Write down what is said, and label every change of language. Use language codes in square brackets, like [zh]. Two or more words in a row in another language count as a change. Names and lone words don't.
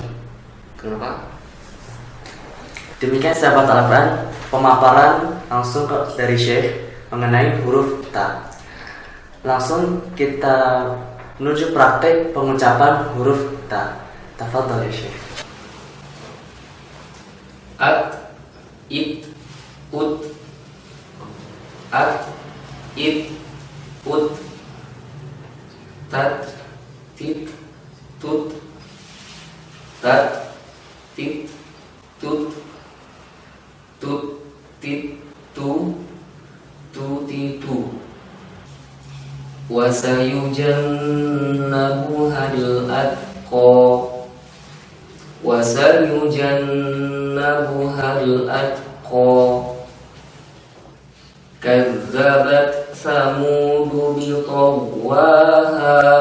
[id] Kenapa? Demikian sahabat Al-Quran, pemaparan langsung dari Syekh mengenai huruf ta. Langsung kita menuju praktek pengucapan huruf ta. [ar] تفضل يا شيخ. At, it, ut. At, it, ut. Tat, tit, tut. Tat, tit, tut. Tut, tit, tu. Tu, ti, tu. وسيجنبها الأتقى. وسيجنبها الأتقى. كذبت ثمود بطغواها.